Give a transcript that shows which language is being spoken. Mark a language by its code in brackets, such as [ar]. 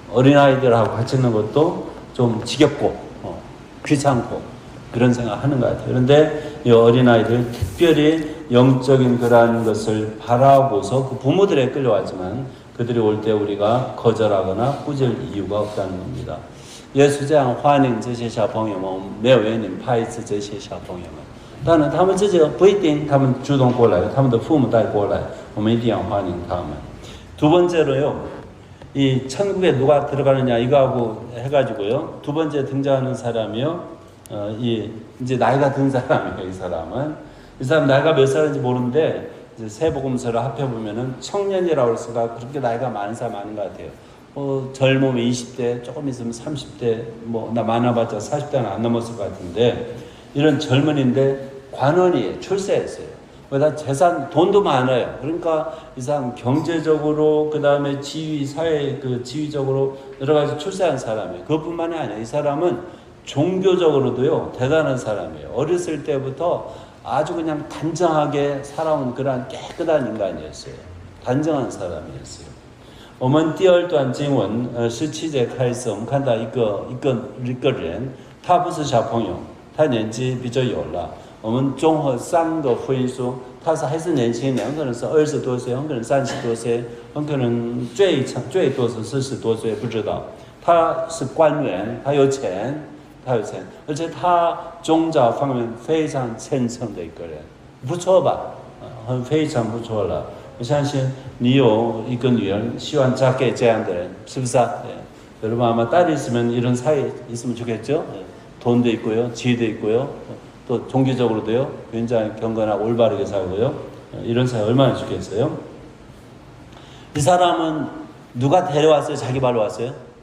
[ko] 어린아이들하고 같이 있는 것도 좀 지겹고 귀찮고 그런 생각을 하는 것 같아요. 그런데 이 어린아이들 특별히 영적인 그러한 것을 바라보서 그 부모들에 끌려왔지만 그들이 올 때 우리가 거절하거나 꾸질 이유가 없다는 겁니다. [zh] 耶稣这样欢迎这些小朋友们，没有原因排斥这些小朋友们。当然，他们自己不一定，他们主动过来，他们的父母带过来，我们一定要欢迎他们。 [ko] 두 번째로요, 이 천국에 누가 들어가느냐 이거하고 해가지고요. 두 번째 등장하는 사람이요, 이제 나이가 든 사람이에요. 이 사람 나이가 몇 살인지 모르는데 이제 세복음서를 합해 보면은 청년이라고 해서가 그렇게 나이가 많은 사람 많은 것 같아요. 젊으면 20대, 조금 있으면 30대, 나 많아봤자 40대는 안 넘었을 것 같은데, 이런 젊은이인데 관원이에요. 출세했어요. 다 재산, 돈도 많아요. 그러니까 이 사람 경제적으로, 그 다음에 지위, 사회 지위적으로 여러 가지 출세한 사람이에요. 그것뿐만이 아니에요. 이 사람은 종교적으로도요, 대단한 사람이에요. 어렸을 때부터 아주 그냥 단정하게 살아온 그러한 깨끗한 인간이었어요. 단정한 사람이었어요. [zh] 我们第二段经文17节开始，我们看到一个人，他不是小朋友，他年纪比较有了。我们综合3个福音书，他还是年轻人，很可能是20多岁，很可能30多岁，很可能最多是40多岁，不知道。他是官员，他有钱，而且他宗教方面非常虔诚的一个人，不错吧？非常不错了。我相信你有一个女儿，希望嫁给这样的人，是不是啊？ [ko] 여러분 아마 딸이 있으면 이런 사이 있으면 좋겠죠? 돈도 있고요, 지위도 있고요, 또 종교적으로도요, 굉장히 경건하고 올바르게 살고요. 이런 사이 얼마나 좋겠어요? 이 사람은 누가 데려왔어요? 자기 발로 왔어요?